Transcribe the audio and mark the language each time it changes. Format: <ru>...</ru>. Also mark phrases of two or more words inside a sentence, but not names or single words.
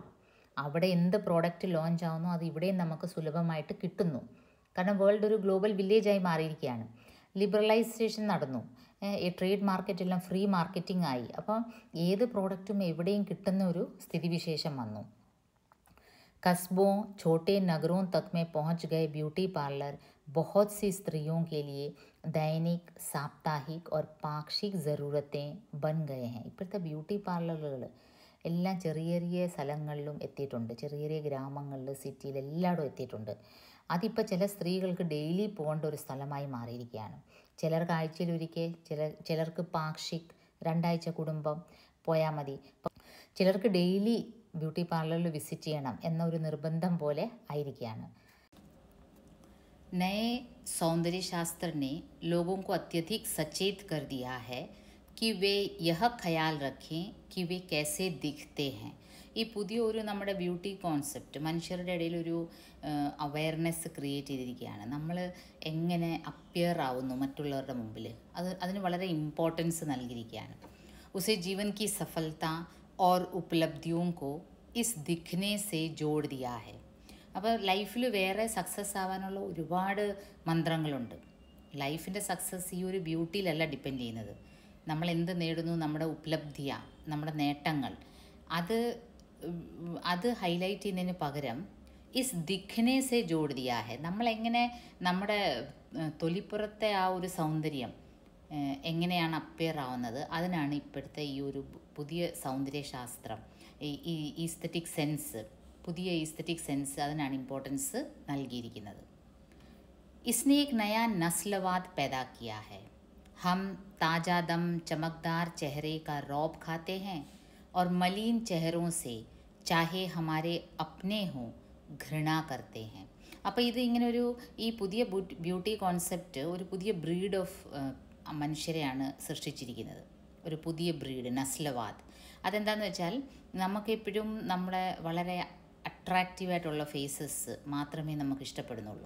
<ml>അവിടെ എന്ത്</ml> <en>product launch</en> <ml>ആവുന്നു അത് ഇവിടെയും നമുക്ക് സുലഭമായിട്ട് കിട്ടുന്നു. കാരണം വേൾഡ് ഒരു</ml> <en>global village</en> <ml>മാറിയിരിക്കുകയാണ്. ലിബറലൈസേഷൻ നടന്നു, ഈ</ml> <en>trade market free marketing</en> <ml>ആയി. അപ്പോൾ ഏത് പ്രോഡക്റ്റും എവിടെയും കിട്ടുന്ന ഒരു സ്ഥിതിവിശേഷം വന്നു.</ml> <hi>कस्बों छोटे नगरों तक में पहुंच गए</hi> <en>beauty parlour</en> <hi>बहुत सी स्त्रियों के लिए दैनिक സാപ്താഹിക് और പാക്ഷിക് ज़रूरतें बन गए हैं.</hi> <ml>ഇപ്പോഴത്തെ</ml> <en>beauty parlours</en> <ml>എല്ലാം ചെറിയ ചെറിയ സ്ഥലങ്ങളിലും എത്തിയിട്ടുണ്ട്. ചെറിയ ചെറിയ ഗ്രാമങ്ങളിൽ, സിറ്റിയിൽ എല്ലായിടും എത്തിയിട്ടുണ്ട്. അതിപ്പോൾ ചില സ്ത്രീകൾക്ക് ഡെയിലി പോകേണ്ട ഒരു സ്ഥലമായി മാറിയിരിക്കുകയാണ്. ചിലർക്ക് ആഴ്ചയിലൊരിക്കൽ, ചിലർക്ക് പാക്ഷിക് 2 ആഴ്ച കുടുംബം പോയാൽ മതി. ചിലർക്ക്</ml> <en>daily beauty parlour visit</en> <ml>ചെയ്യണം എന്നൊരു നിർബന്ധം പോലെ ആയിരിക്കുകയാണ്.</ml> <hi>नए सौंदर्य शास्त्र ने लोगों को अत्यधिक सचेत कर दिया है कि वे यह ख्याल रखें कि वे कैसे दिखते हैं.</hi> <ml>ഈ പുതിയ ഒരു നമ്മുടെ</ml> <en>beauty concept</en> <ml>മനുഷ്യരുടെ ഇടയിൽ ഒരു</ml> <en>awareness create</en> <ml>ചെയ്തിരിക്കുകയാണ്. നമ്മൾ എങ്ങനെ അപ്പിയർ ആവുന്നു മറ്റുള്ളവരുടെ മുമ്പിൽ, അതിന് വളരെ ഇമ്പോർട്ടൻസ് നൽകിയിരിക്കുകയാണ്.</ml> <hi>उसे जीवन की सफलता और उपलब्धियों को इस दिखने से जोड़ दिया है.</hi> <ml>അപ്പോൾ ലൈഫിൽ വേറെ സക്സസ് ആവാനുള്ള ഒരുപാട് മന്ത്രങ്ങളുണ്ട്.</ml> <en>life success</en> <ml>ഈ ഒരു ബ്യൂട്ടിയിലല്ല ഡിപ്പെൻഡ് ചെയ്യുന്നത്. നമ്മൾ എന്ത് നേടുന്നു, നമ്മുടെ ഉപലബ്ധിയാണ്, നമ്മുടെ നേട്ടങ്ങൾ, അത് ഹൈലൈറ്റ് ചെയ്യുന്നതിന് പകരം</ml> <hi>इस दिखने से जोड़ दिया है.</hi> <ml>നമ്മളെങ്ങനെ നമ്മുടെ തൊലിപ്പുറത്തെ ആ ഒരു സൗന്ദര്യം എങ്ങനെയാണ് അപ്പിയർ ആവുന്നത്, അതിനാണ് ഇപ്പോഴത്തെ ഈ ഒരു പുതിയ സൗന്ദര്യശാസ്ത്രം, ഈ</ml> <en>aesthetic sense,</en> <ml>പുതിയ</ml> <en>aesthetic sense</en> <ml>അതിനാണ് ഇമ്പോർട്ടൻസ് നൽകിയിരിക്കുന്നത്.</ml> <hi>इसने एक नया नस्लवाद पैदा किया है. हम ताज़ा दम चमकदार चेहरे का रौब खाते हैं और मलिन चेहरों से चाहे हमारे अपने हों घृणा करते हैं.</hi> <ml>അപ്പോൾ ഇത് ഇങ്ങനെ ഈ പുതിയ</ml> <en>beauty concept</en> <ml>ഒരു പുതിയ</ml> <en>breed of</en> <ml>മനുഷ്യരെയാണ് സൃഷ്ടിച്ചിരിക്കുന്നത്. ഒരു പുതിയ ബ്രീഡ്, നസ്ലവാദ്. അതെന്താണെന്ന് വെച്ചാൽ നമുക്കെപ്പോഴും നമ്മുടെ വളരെ അട്രാക്റ്റീവായിട്ടുള്ള ഫേസസ് മാത്രമേ നമുക്ക് ഇഷ്ടപ്പെടുന്നുള്ളൂ.</ml>